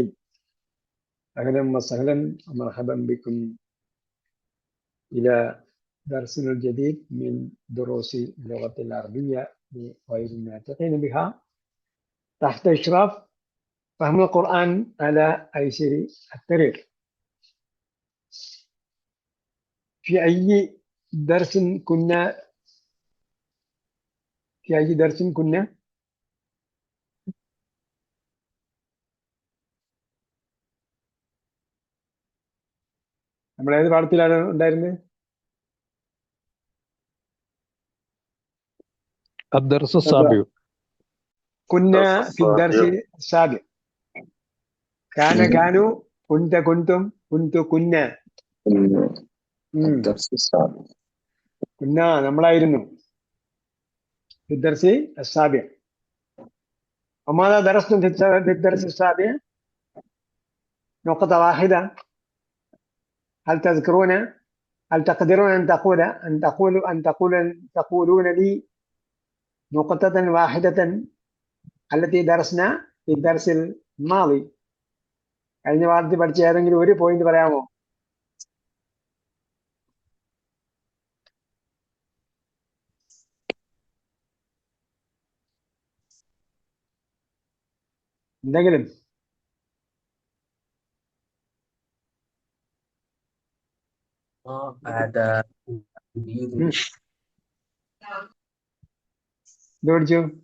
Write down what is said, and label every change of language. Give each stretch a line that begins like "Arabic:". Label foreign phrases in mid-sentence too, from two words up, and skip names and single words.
Arabic: أهلا وسهلا ومرحبا بكم إلى درسنا الجديد من دروس اللغة العربية لغير الناطقين بها تحت إشراف فهم القرآن على أيسر الطريق. في أي درس كنا
Malayalam: നമ്മൾ ഏത് പാഠത്തിലാണ് ഉണ്ടായിരുന്നത്?
Arabic: الدرس السابع. كنا في الدرس السابع. كانوا كنتم كنا الدرس السابع. كنا നമ്മളായിരുന്നു في الدرس السابع. وماذا درستم في الدرس السابع؟ نقطة واحدة. هل تذكرون؟ هل تقدرون أن تقولون لي نقطة واحدة التي درسنا في الدرس الماضي؟
Malayalam: കഴിഞ്ഞ വാരത്തിൽ പഠിച്ച ഏതെങ്കിലും ഒരു പോയിന്റ് പറയാമോ? എന്തെങ്കിലും? ഇത് പഠിച്ചു?